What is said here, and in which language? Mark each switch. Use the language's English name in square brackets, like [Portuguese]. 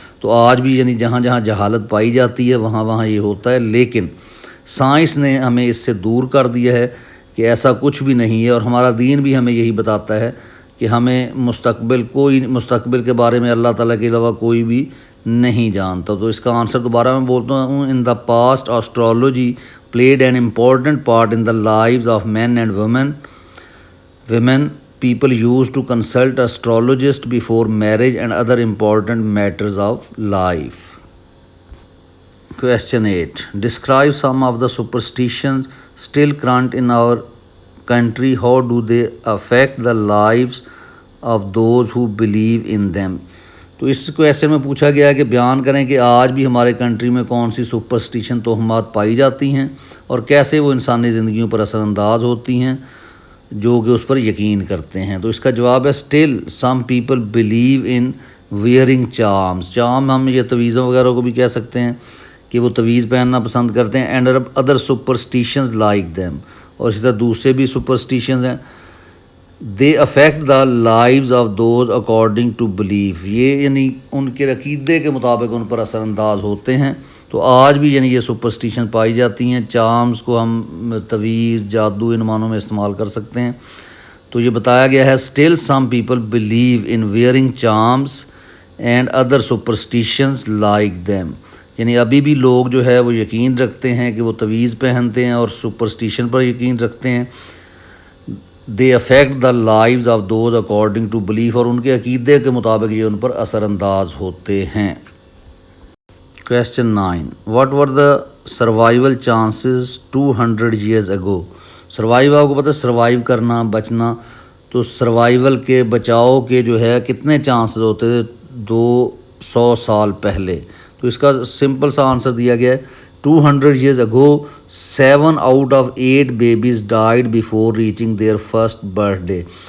[Urdu] تو آج بھی یعنی جہاں جہاں جہالت پائی جاتی ہے وہاں یہ ہوتا ہے. لیکن سائنس نے ہمیں اس سے دور کر دیا ہے کہ ایسا کچھ بھی نہیں ہے, اور ہمارا دین بھی ہمیں یہی بتاتا ہے کہ ہمیں مستقبل کے بارے میں اللہ تعالیٰ کے علاوہ کوئی بھی نہیں جانتا. تو اس کا آنسر دوبارہ میں بولتا ہوں. [English] In the past astrology played an important part in the lives of men and women. People use to consult astrologist before marriage and other important matters of life. Question 8, describe some of the superstitions still current in our country. How do they affect the lives of those who believe in them? [Urdu] تو اس question میں پوچھا گیا ہے کہ بیان کریں کہ آج بھی ہمارے کنٹری میں کون سی سپرسٹیشن توہمات پائی جاتی ہیں اور کیسے وہ انسانی زندگیوں پر اثر انداز ہوتی ہیں جو کہ اس پر یقین کرتے ہیں. تو اس کا جواب ہے [English] Still some people believe in wearing charms. [Urdu] Charm ہم یہ تویزوں وغیرہ کو بھی کہہ سکتے ہیں کہ وہ تویز پہننا پسند کرتے ہیں. [English] and other superstitions like them, [Urdu] اور اسی طرح دوسرے بھی سپرسٹیشنز ہیں. [English] They affect the lives of those according to belief. [Urdu] یہ یعنی ان کے عقیدے کے مطابق ان پر اثر انداز ہوتے ہیں. تو آج بھی یعنی یہ سپرسٹیشن پائی جاتی ہیں. چارمز کو ہم تویز, جادو, ان معنوں میں استعمال کر سکتے ہیں. تو یہ بتایا گیا ہے [English] still some people believe in wearing charms and other superstitions like them, [Urdu] یعنی ابھی بھی لوگ جو ہے وہ یقین رکھتے ہیں کہ وہ تعویذ پہنتے ہیں اور سپرسٹیشن پر یقین رکھتے ہیں. [English] they affect the lives of those according to belief, [Urdu] اور ان کے عقیدے کے مطابق یہ ان پر اثر انداز ہوتے ہیں. [English] Question 9. What were the survival chances 200 years ago? [Urdu] Survive آپ کو پتہ ہے سروائیو کرنا، بچنا، تو سروائیول کے بچاؤ کے جو ہے کتنے چانسز ہوتے تھے 200 سال پہلے؟ تو اس کا سمپل سا آنسر دیا گیا ہے [English] 200 years ago 7 out of 8 babies died before reaching their first birthday.